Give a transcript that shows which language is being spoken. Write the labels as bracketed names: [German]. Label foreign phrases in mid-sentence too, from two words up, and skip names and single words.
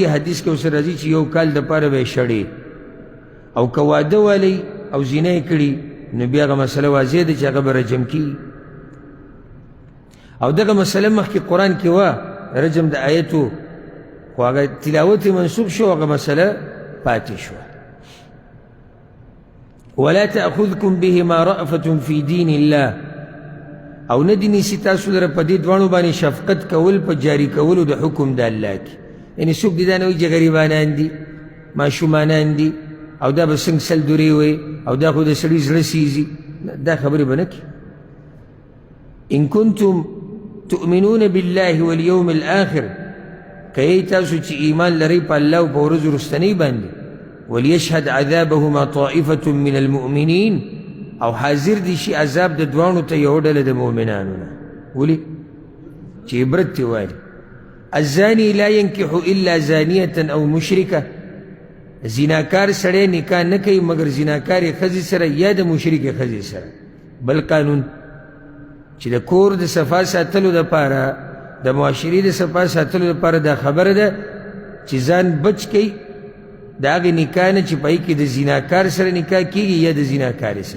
[Pashto] حدیث کې ورسره راځي چې 1 کال دپاره به یې شړې. او که واده والی او زینا یې کړي نو بیا هغه مسله واضح ده چې هغه به رجم کېږي. او دغه مسله مخکې قرآن کې وه رجم د آیتو خو هغه تلاوت یې منسوب شو هغه مسله پاتې شوه. [Arabic] ولا تأخذكم بهما رأفة في دين الله [Pashto] او نه دې نیسي تاسو لره په دې دواړو باندې شفقت کول په جاري کولو د حکم د الله کې. یعنې څوک دې دا نه وایي چې غریبانان دي ماشومانان دي او دا به څنګه 100 دورې وایي او دا خو د سړي زړه سیزي. دا خبرې به نه کړي. [Arabic] ان کنتم تؤمنون بالله واليوم الآخر [Pashto] که تاسو چې ایمان لرئ په الله او په ورځ وروستنۍ باندې [Arabic] وليشهد عذابهما طائفة من المؤمنين [Pashto] او حاضر دي شي عذاب د دوانو ته یو ډله د مؤمنانو نه. ولې چې عبرت ترې وایي. [Arabic] الزاني لا ينكح الا زانية او مشركة [Pashto] زیناکار سړی نکاح نه کوي مګر زیناکارې ښځې سره یا د مشرکې ښځې سره. بل قانون چې د کور د صفا ساتلو دپاره د معاشرې د صفا ساتلو دپاره دا خبره ده چې ځان بچ کوي د هغې نکاح نه چې په هغې کې د زیناکار سره نکاح کېږي یا د زیناکارې سره.